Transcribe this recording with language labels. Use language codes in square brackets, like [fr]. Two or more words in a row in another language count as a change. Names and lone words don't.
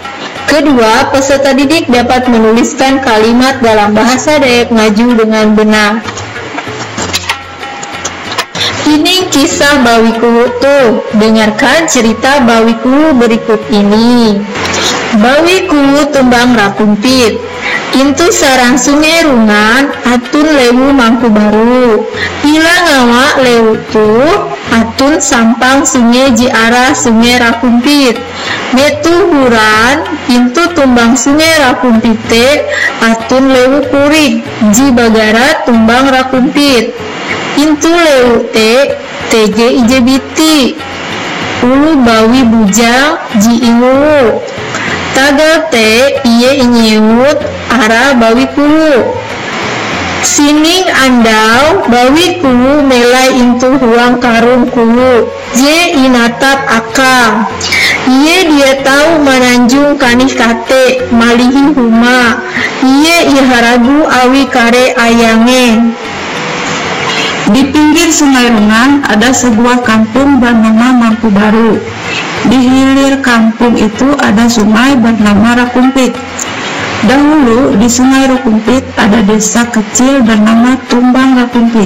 [id] Kedua, peserta didik dapat menuliskan kalimat dalam bahasa Dayak ngaju dengan benar. Ini kisah bawiku tuh, dengarkan cerita bawiku berikut ini. [nij] Bawiku tumbang rakumpit. Intu sarang sungai rungan atun lewu mangku baru. Pila ngawa lewu tuh atun sampang sungai jiara sungai rakumpit. Metu huran intu tumbang sungai rakumpite atun lewu kurik ji bagara tumbang rakumpit. Intu lewu teje ije biti. Ulu bawi bujang ji ingulu. Tagal te iye inyewut ara bawiku. Sining andau bawiku melai intu huang karung kulu. Je inatap akang. Iye dia tahu mananjung kanih kate malihi huma. Iye iharagu awi kare ayange. [id] Di pinggir Sungai Rungan ada sebuah kampung bernama Mangku Baru. Di hilir kampung itu ada sungai bernama Rakumpit. Dahulu di Sungai Rakumpit ada desa kecil bernama Tumbang Rakumpit.